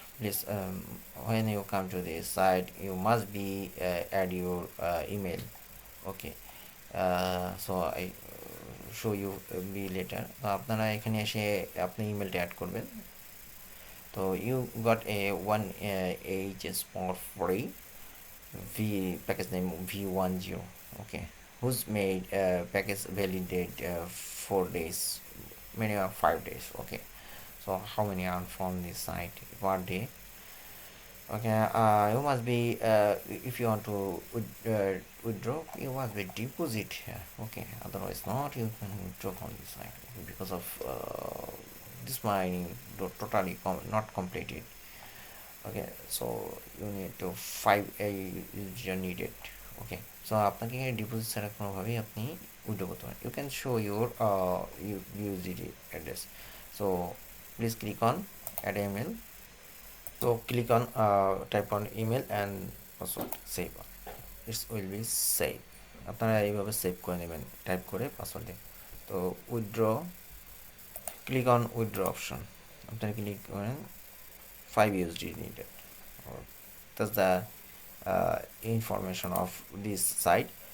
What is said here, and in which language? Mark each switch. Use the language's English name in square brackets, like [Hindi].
[English] Please, when you come to this site, you must be add your email. Okay, so I show you be later. [Bangla] তো আপনারা এখানে এসে আপনি ইমেলটা add করবেন। [English] তো you got a one HS for free V package name V10. Okay, who's made package validate 4 days, minimum 5 days. Okay, so how many earn from this site per day? Okay, you must be if you want to withdraw, you must be deposit here. Okay, otherwise not, you can withdraw from this site because of this mining totally not completed. Okay, so you need to 5 user needed. [Bangla] Okay, so আপনাকে deposit ছাড়া কোনোভাবেই আপনি withdraw করতে পারেন। [English] You can show your USD address. So please click on add email. So click on type on email and password, save. It will be save. [Bangla] আপনারা এইভাবে save করে নেবেন টাইপ করে পাসওয়ার্ড দিয়ে। তো withdraw, [English] click on withdraw option, [Bangla] আপনারা click করেন 5 USD needed. [English] That's the information of this site.